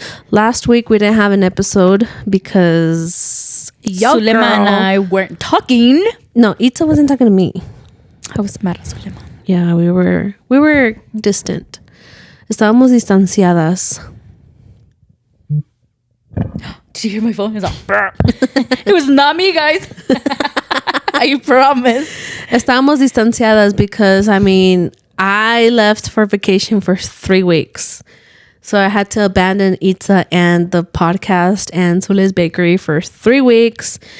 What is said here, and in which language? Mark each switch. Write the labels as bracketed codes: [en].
[en] Last week we didn't have an episode because Sulema and I weren't talking. No, Itza wasn't talking to me. I was mad at Sulema. Yeah, we were distant. [es] Estábamos distanciadas. [en] Did you hear my phone? It was not me, guys. I promise. [es] Estábamos distanciadas [en] because, I left for vacation for 3 weeks. So I had to abandon Itza and the podcast and Sule's Bakery for 3 weeks.